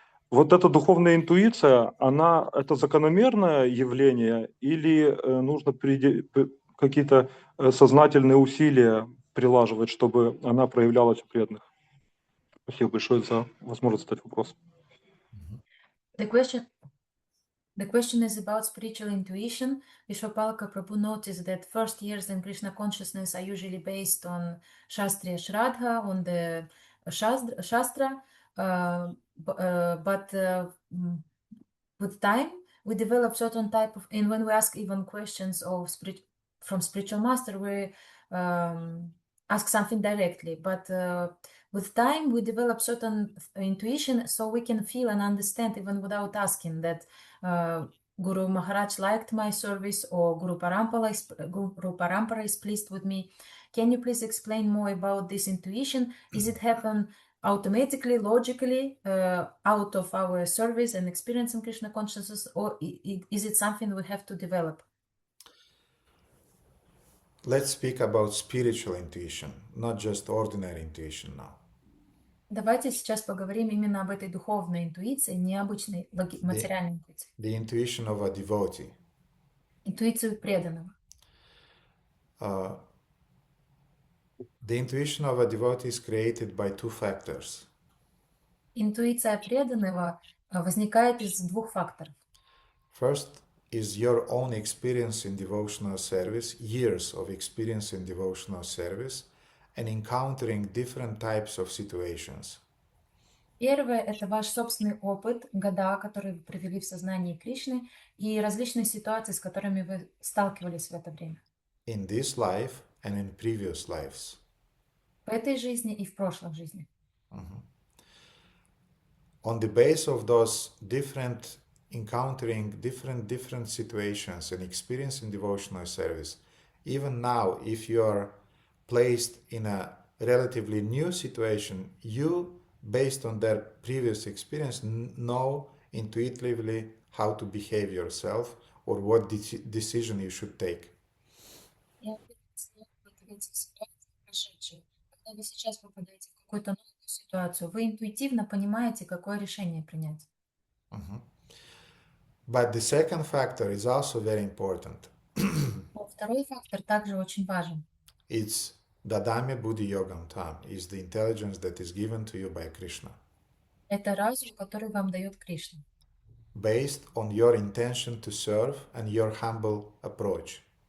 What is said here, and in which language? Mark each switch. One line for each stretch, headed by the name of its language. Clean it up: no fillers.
Russian: Вот эта духовная интуиция, это закономерное явление или нужно какие-то сознательные усилия прилаживать, чтобы она проявлялась у преданных? Спасибо большое за возможность задать вопрос.
English: The question is about spiritual intuition. Vishwapalaka Prabhu noticed that first years in Krishna consciousness are usually based on Shastriya Shraddha, on the Shastra, but with time we develop certain type of, and when we ask even questions of from spiritual master, we ask something directly, but with time we develop certain intuition, so we can feel and understand even without asking that Guru Maharaj liked my service, or Guru Parampara is pleased with me. Can you please explain more about this intuition? Is it happen automatically, logically, out of our service and experience in Krishna consciousness, or is it something we have to develop? Let's speak about spiritual intuition, not just ordinary intuition now.
Russian: Давайте сейчас поговорим именно об этой духовной интуиции, необычной материальной интуиции.
English: The intuition of a devotee.
Russian: Интуицию преданного.
English: The intuition of a devotee is created by two factors.
Russian: Интуиция преданного возникает из двух факторов.
English: First is your own experience in devotional service, years of experience in devotional service, and encountering different types of situations.
Russian: Первое – это ваш собственный опыт, года, которые вы провели в сознании Кришны, и различные ситуации, с которыми вы сталкивались в это время.
English: In this life and in previous lives.
Russian: В этой жизни и в прошлых жизнях.
English: On the base of those different encountering different situations and experiencing devotional service, even now, if you are placed in a relatively new situation, you, based on their previous experience, know intuitively how to behave yourself or what decision you should take.
Russian: Я уверена, что в этой ситуации прошедшей, когда вы сейчас попадаете в какую-то новую ситуацию, вы интуитивно понимаете, какое решение принять. Mhm.
English: But the second factor is also very important.
Russian: Но второй фактор также очень важен.
English: It's
Sanskrit: Dadame Buddhi Yogam Tam,
English: is the intelligence that is given to you by Krishna,
Russian: Это разум, который вам дает Кришна.
English: based on your intention to serve and your humble approach.